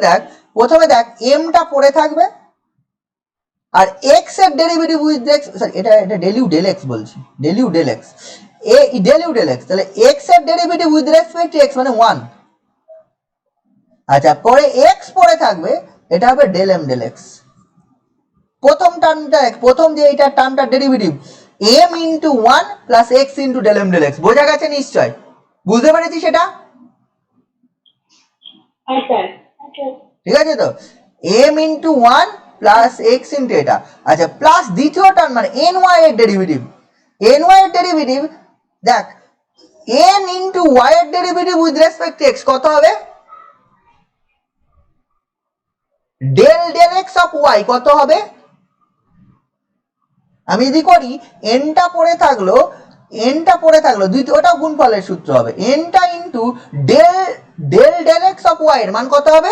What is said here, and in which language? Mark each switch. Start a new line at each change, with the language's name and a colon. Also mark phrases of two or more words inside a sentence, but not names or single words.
Bangla: দেখ প্রথমে দেখ এমটা পড়ে থাকবে, আর এক্স এর
English: derivative with x,
Bangla: সরি এটা
English: del u del x
Bangla: বলছি,
English: del u del x, del u del x,
Bangla: তাহলে এক্স এর
English: derivative with respect to x
Bangla: মানে 1। আচ্ছা, পরে x পরে থাকবে, এটা হবে del m del x। প্রথম টার্মটা, প্রথম যে এইটা টার্মটা ডেরিভেটিভ
English: m into 1 plus x into del m del x।
Bangla: বোঝা গেছে নিশ্চয়? বুঝতে পেরেছিস সেটা? ঠিক আছে তো?
English: m into 1 plus x into
Bangla: এটা। আচ্ছা, প্লাস দ্বিতীয় টার্ম মানে ny এর ডেরিভেটিভ, ny এর ডেরিভেটিভ দেখ
English: n into y
Bangla: এর ডেরিভেটিভ
English: with respect to x
Bangla: কত হবে?
English: del del x of y
Bangla: কত হবে? আমি যদি করি nটা পড়ে থাকলো ওটাও গুণফলের সূত্র হবে, nটা ইন্টু
English: del del del x of y
Bangla: এর মান কত হবে?